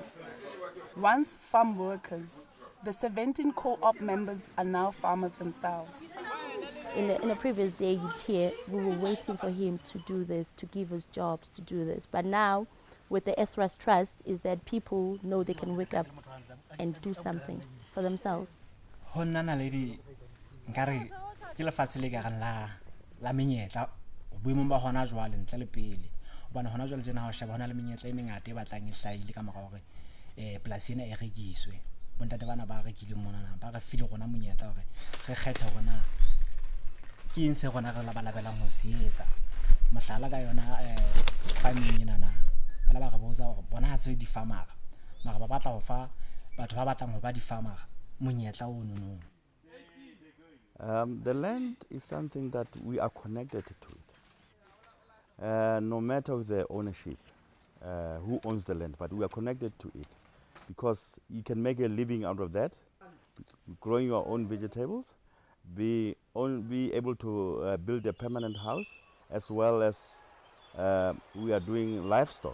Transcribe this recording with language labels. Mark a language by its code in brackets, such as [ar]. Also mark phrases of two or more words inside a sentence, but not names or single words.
[en] Once farm workers, the 17 co-op members are now farmers themselves. In a previous day you'd hear we were waiting for him to do this, to give us jobs, to do this. But now, with the Earthrise Trust, is that people know they can wake up and do something for themselves. [st] Honna Naledi nkare ke lefatshe le ka la menyetla boemong ba hona jwale ntle le pele hobane hona jwale jena ha o sheba hona le menyetla e mengata e batlang e hlaile ka mora hore polasi ena e rekiswe bontate bana ba rekile mona ba re file gona monyetla hore re kgetha gona ke eng se gona re la balabelang ho se etsa mohlala ka yona farming ena na bala ba re botsa hore bona ha tse di farmera mara ba batla ho fa batho ba batlang ho ba di farmera monyetla o no. [en] The land is something that we are connected to it. No matter the ownership, who owns the land, but we are connected to it because you can make a living out of that, growing your own vegetables, be able to build a permanent house, as well as we are doing livestock.